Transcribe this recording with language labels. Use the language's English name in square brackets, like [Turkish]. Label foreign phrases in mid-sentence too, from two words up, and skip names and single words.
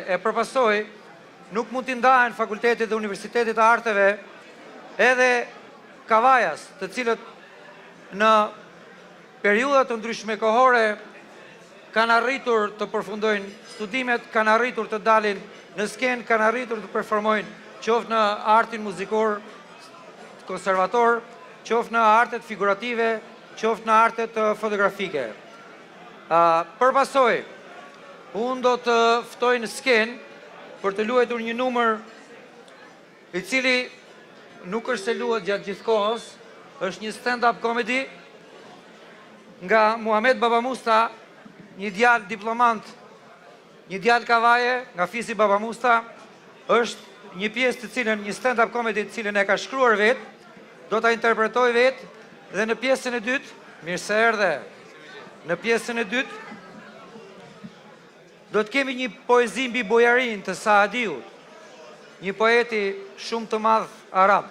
[Albanian] E përpasoj, nuk mund t'i ndahen fakultetit dhe universitetit të arteve edhe Kavajas, të cilët në periudat të ndryshme kohore kanë arritur të përfundojnë studimet, kanë arritur të dalin në skenë, kanë arritur të performojnë qoftë në artin muzikor, konservator, qoftë në artet figurative, qoftë në artet fotografike. Përpasoj, unë do të ftoj në skenë për të luajtur një numër i cili nuk është se luhet gjatë gjithë kohës, është një [English] stand-up comedy [Albanian] nga Muhamet Babamusta, një djalë diplomant, një djalë Kavaje, nga Fisi Babamusta, është një pjesë të cilën, një [English] stand-up comedy [Albanian] të cilën e ka shkruar vetë, do ta interpretoj vetë, dhe në pjesën e dytë, mirë se erdhe, në pjesën e dytë, do të kemi një poezi mbi bojarin të Saadiut, një poeti shumë të madh arab.